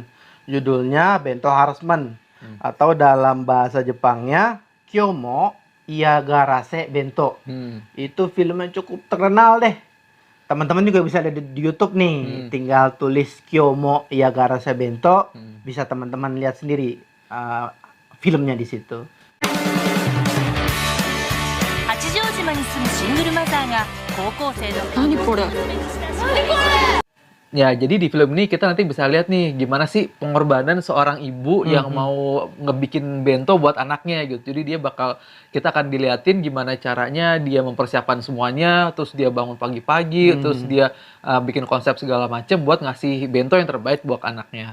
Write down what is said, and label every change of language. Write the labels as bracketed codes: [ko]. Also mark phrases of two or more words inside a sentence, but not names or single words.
[id] Judulnya Bento Harassment atau dalam bahasa Jepangnya Kyomo Iyagarase Bento. Itu filmnya cukup terkenal deh. Teman-teman juga bisa lihat di YouTube nih. Tinggal tulis Kyomo Iyagarase Bento, bisa teman-teman lihat sendiri filmnya di situ. [ja] 八丈島に住むシングルマザーが高校生の何これ [id] Ya, jadi di film ini kita nanti bisa lihat nih gimana sih pengorbanan seorang ibu yang mau ngebikin bento buat anaknya gitu. Jadi kita akan diliatin gimana caranya dia mempersiapkan semuanya, terus dia bangun pagi-pagi, terus dia bikin konsep segala macam buat ngasih bento yang terbaik buat anaknya.